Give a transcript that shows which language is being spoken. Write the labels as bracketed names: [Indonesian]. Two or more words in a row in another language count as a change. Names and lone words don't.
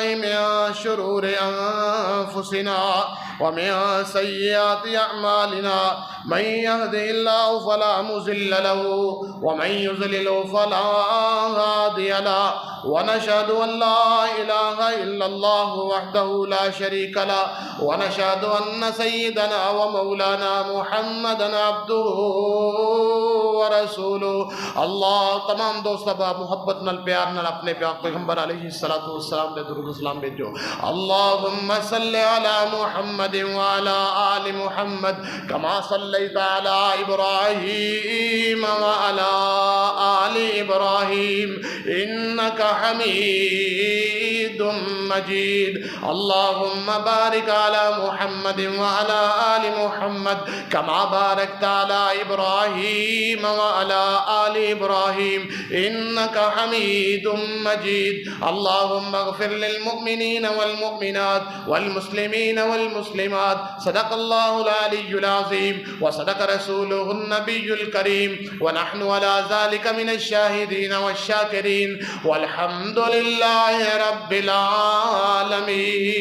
[Arabic] من شرور أنفسنا ومن سيئات أعمالنا من يهده الله فلا مضل له ومن يضلل فلا هادي له ونشهد أن لا إله إلا الله وحده لا شريك له ونشهد أن سيدنا ومولانا محمدا عبده ورسولہ۔ [Punjabi] اللہ تمام دوست ابا محبت نال پیار نال اپنے پیار پیغمبر [Arabic] علیہ الصلوۃ والسلام [Punjabi] دے درود و سلام بھیجو۔ [Arabic] اللہم صلی علی محمد وعلی آل محمد کما صلیت علی ابراہیم وعلی آل ابراہیم انک حمید مجید۔ اللہم بارک علی محمد وعلی آل محمد کما بارکت علی ابراہیم وعلى آل إبراهيم إنك حميد مجيد۔ اللهم اغفر للمؤمنين والمؤمنات والمسلمين والمسلمات۔ صدق الله العلي العظيم وصدق رسوله النبي الكريم ونحن على ذلك من الشاهدين والشاكرين والحمد لله رب العالمين۔